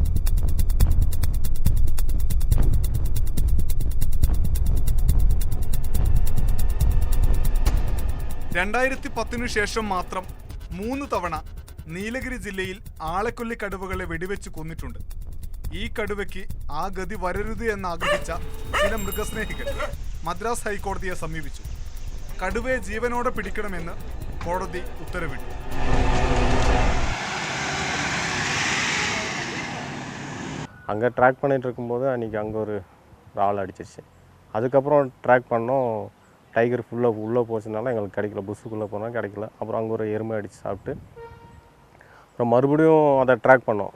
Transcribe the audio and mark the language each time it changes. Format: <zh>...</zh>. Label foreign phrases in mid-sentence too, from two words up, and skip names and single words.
<ml>രണ്ടായിരത്തി 10 ശേഷം മാത്രം 3 തവണ നീലഗിരി ജില്ലയിൽ ആളെക്കൊല്ലി കടുവകളെ വെടിവെച്ച് കൊന്നിട്ടുണ്ട്. ഈ കടുവയ്ക്ക് ആ ഗതി വരരുത് എന്നാഗ്രഹിച്ച ചില മൃഗസ്നേഹികൾ മദ്രാസ് ഹൈക്കോടതിയെ സമീപിച്ചു. കടുവയെ ജീവനോടെ പിടിക്കണമെന്ന് കോടതി ഉത്തരവിട്ടു.</ml> <ta>அங்கே ட்ராக் பண்ணிகிட்டு இருக்கும்போது அன்றைக்கி அங்கே ஒரு ஆள் அடிச்சிருச்சு. அதுக்கப்புறம் ட்ராக் பண்ணோம், டைகர் ஃபுல்லாக உள்ளே போச்சுனால எங்களுக்கு கிடைக்கல, புஷ்ஷுக்குள்ளே போனால் கிடைக்கல. அப்புறம் அங்கே ஒரு எருமை அடித்து சாப்பிட்டு அப்புறம் மறுபடியும் அதை ட்ராக் பண்ணோம்.</ta>